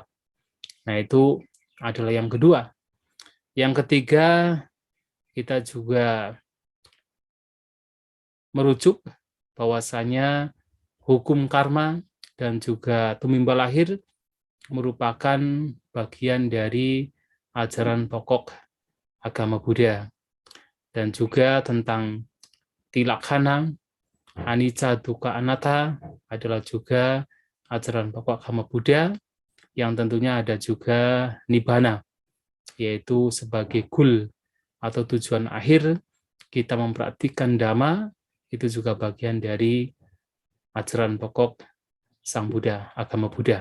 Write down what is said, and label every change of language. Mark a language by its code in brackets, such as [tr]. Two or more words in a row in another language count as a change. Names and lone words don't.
[id] Nah, itu adalah yang kedua. Yang ketiga, kita juga merujuk bahwasanya hukum karma dan juga tumimba lahir merupakan bagian dari ajaran pokok agama Buddha, dan juga tentang [pi] tilaksana, anicca, dukkha, anatta [id] adalah juga ajaran pokok agama Buddha, yang tentunya ada juga nibbana, yaitu sebagai goal atau tujuan akhir kita mempraktikkan dhamma, itu juga bagian dari ajaran pokok Sang Buddha, agama Buddha.